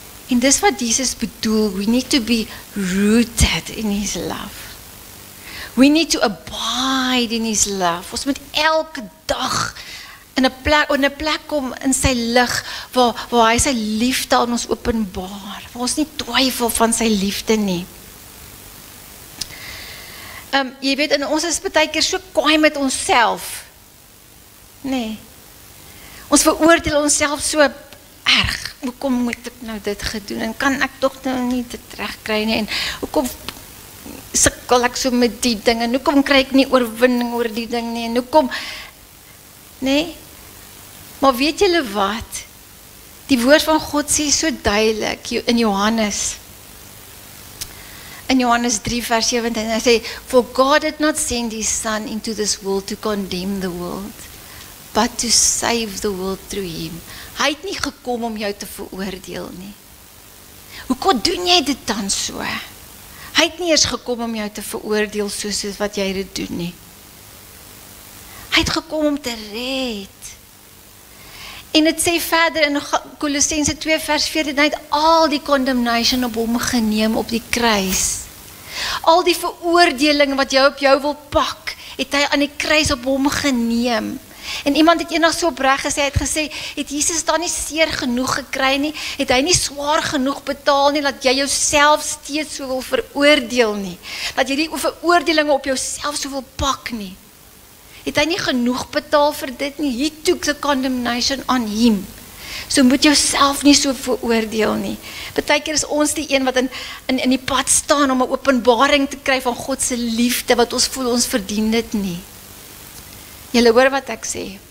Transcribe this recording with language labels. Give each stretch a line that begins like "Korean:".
Afrikaans: En dis wat Jesus bedoel,
English: we need to be rooted in his love. We need to abide in his love.
Afrikaans: Ons moet elke dag in 'n plek kom in sy lig, waar hy sy liefde aan ons openbaar, waar ons nie twyfel van sy liefde nie. Jy weet, en ons is baie keer so kwaai met onsself. Nee. Ons veroordeel onsself so erg. Hoekom moet ek nou dit gedoen? En kan ek tog nou nie dit regkry nie? En hoekom sukkel ek so met die ding? En hoekom kry ek nie oorwinning oor die ding nie? En hoekom? Nee. Maar weet julle wat? Die woord van God sê so duidelik in Johannes 3 vers 17, hy sê,
English: for God did not send his son into this world to condemn the world, but to save the world through him.
Afrikaans: Hy het nie gekom om jou te veroordeel nie. Hoekom doen jy dit dan so? Hy het nie eers gekom om jou te veroordeel soos wat jy dit doen nie. Hy het gekom om te red. En het sê verder in Kolossense 2 vers 14, hy het al die condemnation op hom geneem op die kruis. Al die veroordeling wat jou op jou wil pak, het hy aan die kruis op hom geneem. En iemand het eendag so opreg gesê, hy het gesê, het Jesus daar nie seer genoeg gekry nie, het hy nie swaar genoeg betaal nie, dat jy jouself steeds so wil veroordeel nie, dat jy die veroordelinge op jouself so wil pak nie. Het hy nie genoeg betaal vir dit nie?
English: He took the condemnation on him.
Afrikaans: So moet jouself nie so veroordeel nie. Partykeer is ons die een wat in die pad staan om 'n openbaring te kry van God se liefde, wat ons voel ons verdien dit nie. Julle hoor wat ek sê.